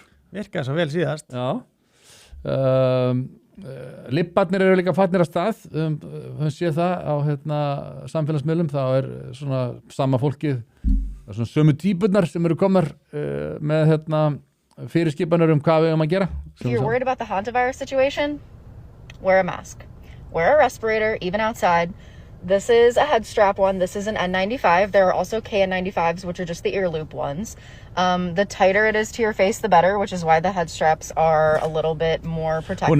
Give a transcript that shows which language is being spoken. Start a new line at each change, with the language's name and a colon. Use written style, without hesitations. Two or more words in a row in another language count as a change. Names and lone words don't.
Icelandic: virkaði svo vel síðast Libbarnir eru líka farnir af stað höfum séð það á samfélagsmiðlum þá svona sama fólkið svona sömu típurnar sem eru komnar með fyrirskipanir hvað við að gera
English: If you're worried about the hantavirus situation, wear a mask. Wear a respirator, even outside. This is a head strap one. This is an N95. There are also KN95s, which are just the ear loop ones. The tighter it is to your face, the better, which is why the head straps are a little bit more protective.